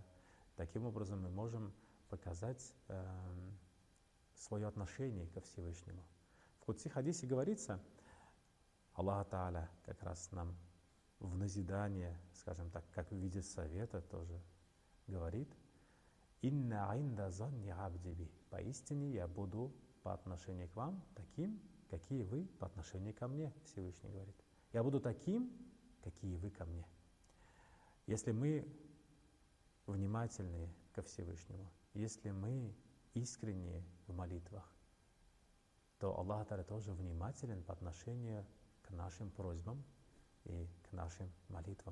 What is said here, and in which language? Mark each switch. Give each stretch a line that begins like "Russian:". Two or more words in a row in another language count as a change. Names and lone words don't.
Russian: Таким образом мы можем показать свое отношение ко Всевышнему. В Кудси хадисе говорится,
Arabic: الله تعالى
Russian: как раз нам в назидание, скажем так, как в виде совета тоже говорит:
Arabic: «أنا عند ظن عبدي بي».
Russian: Поистине я буду по отношению к вам таким, какие вы по отношению ко мне, Всевышний говорит. Я буду таким, какие вы ко мне. Если мы внимательные ко Всевышнему, если мы искренние в молитвах, то
Arabic: الله تعالى
Russian: тоже внимателен по отношению к нашим просьбам и к нашим молитвам.